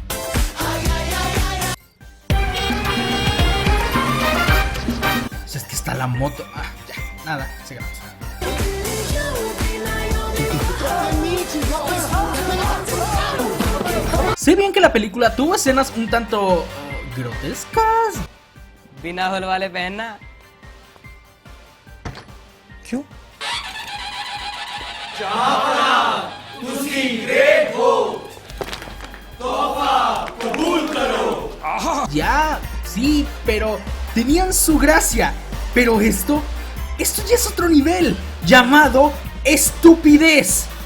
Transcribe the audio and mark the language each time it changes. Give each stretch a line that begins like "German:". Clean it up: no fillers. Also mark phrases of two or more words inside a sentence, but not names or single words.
Spanish: Pues es que está la moto, ya, nada, sigamos. Sé bien que la película tuvo escenas un tanto grotescas.
Hindi: बिना होल वाले पहनना क्यों?
Spanish: Ya, sí, pero tenían su gracia. Pero esto ya es otro nivel, llamado estupidez.